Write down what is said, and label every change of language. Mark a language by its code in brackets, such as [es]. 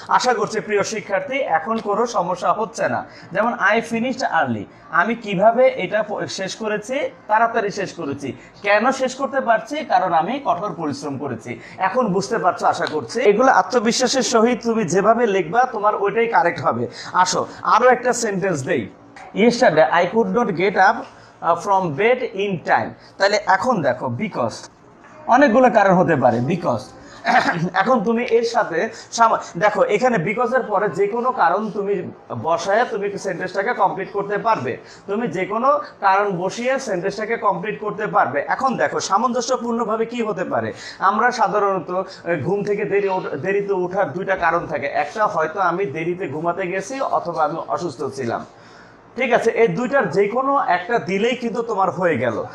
[bn] আশা করছি প্রিয় শিক্ষার্থী এখন কোনো সমস্যা হচ্ছে না। যেমন [en] I finished early, [bn] আমি কিভাবে এটা শেষ করেছি? তাড়াতাড়ি শেষ করেছি। কেন শেষ করতে পারছি? কারণ আমি কঠোর পরিশ্রম করেছি। এখন বুঝতে পারছো আশা করছি। এগুলো আত্মবিশ্বাসের সহিত তুমি যেভাবে লিখবা তোমার ওইটাই কারেক্ট হবে। আসো আরো একটা সেন্টেন্স দেই। [en] Yesterday I could not get up from bed in time. [bn] তাহলে এখন দেখো বিকজ, অনেকগুলো কারণ হতে পারে বিকজ। এখন তুমি এর সাথে দেখো এখানে বিকজের পরে যে কোনো কারণ তুমি বসায় তুমি সেন্টেন্সটাকে কমপ্লিট করতে পারবে, তুমি যে কোনো কারণ বসিয়ে সেন্টেন্সটাকে কমপ্লিট করতে পারবে। এখন দেখো সামঞ্জস্যপূর্ণভাবে কি হতে পারে, আমরা সাধারণত ঘুম থেকে দেরিতে ওঠার দুইটা কারণ থাকে, একটা হয়তো আমি দেরিতে ঘুমাতে গেছি অথবা আমি অসুস্থ ছিলাম, ঠিক আছে, এই দুইটার যে কোনো একটা দিলেই কিন্তু তোমার হয়ে গেল।